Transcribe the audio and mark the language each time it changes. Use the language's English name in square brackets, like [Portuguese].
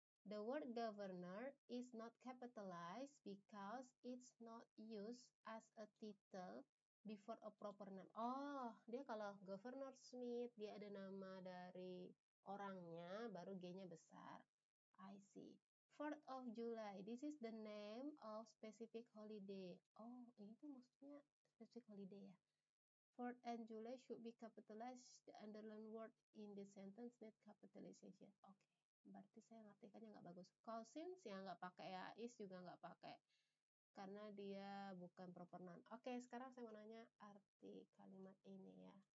[English] The word governor is not capitalized because it's not used as a title before a proper name. [Indonesian] Oh, dia kalau Governor Smith, dia ada nama dari orangnya, baru G-nya besar. [English] I see. 4th of July, this is the name of specific holiday. [Indonesian] Oh, ini tuh maksudnya [English] specific holiday ya. 4th and July should be capitalized. The underlined word in the sentence need capitalization. [Indonesian] Oke, berarti saya ngartikannya nggak bagus. Cousins yang nggak pakai ya, is juga nggak pakai. karena dia bukan proper noun. Oke, sekarang saya mau nanya arti kalimat ini ya.